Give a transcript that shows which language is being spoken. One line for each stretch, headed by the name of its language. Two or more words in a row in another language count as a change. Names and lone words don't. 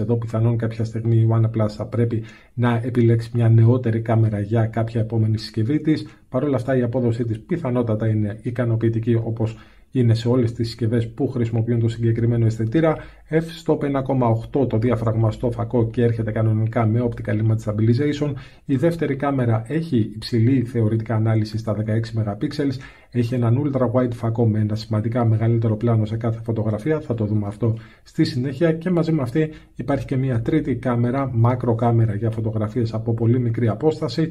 Greek: Εδώ πιθανόν κάποια στιγμή η OnePlus θα πρέπει να επιλέξει μια νεότερη κάμερα για κάποια επόμενη συσκευή της. Παρ' όλα αυτά η απόδοσή της πιθανότατα είναι ικανοποιητική, όπως είναι σε όλες τις συσκευές που χρησιμοποιούν το συγκεκριμένο αισθητήρα. F-stop 1,8 το διαφραγμαστό φακό και έρχεται κανονικά με
English: optical image stabilization.
Greek: Η δεύτερη κάμερα έχει υψηλή θεωρητικά ανάλυση στα 16 MP. Έχει έναν
English: ultra wide
Greek: φακό με ένα σημαντικά μεγαλύτερο πλάνο σε κάθε φωτογραφία. Θα το δούμε αυτό στη συνέχεια. Και μαζί με αυτή υπάρχει και μια τρίτη κάμερα, macro κάμερα για φωτογραφίες από πολύ μικρή απόσταση.